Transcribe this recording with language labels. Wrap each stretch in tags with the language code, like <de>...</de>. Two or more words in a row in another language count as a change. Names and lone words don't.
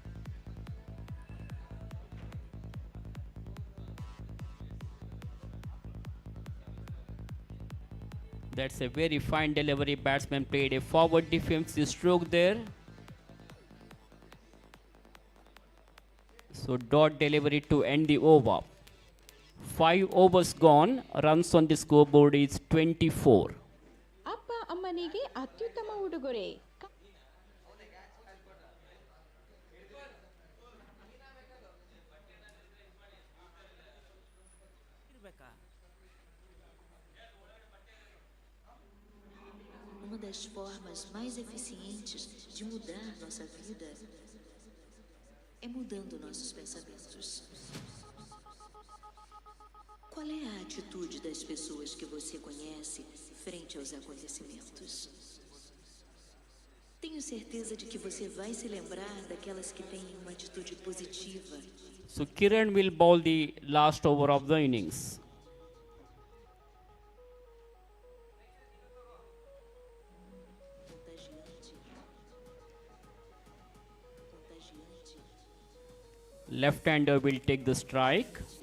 <en>That's a very fine delivery. Batsman played a forward defensive stroke there. So dot delivery to end the over. 5 overs gone. Runs on the scoreboard is 24.</en> <kn>ಅಪ್ಪ ಅಮ್ಮನಿಗೆ ಅತ್ಯುತ್ತಮ ಉಡುಗೊರೆ.</kn> <pt>Uma das formas mais eficientes de mudar nossa vida é mudando nossos pensamentos. Qual é a atitude das pessoas que você conhece frente aos acontecimentos? Tenho certeza de que você vai se lembrar daquelas que têm uma atitude positiva.</pt> <en>So Kiran will bowl the last over of the innings. Left-hander will take the strike.</en>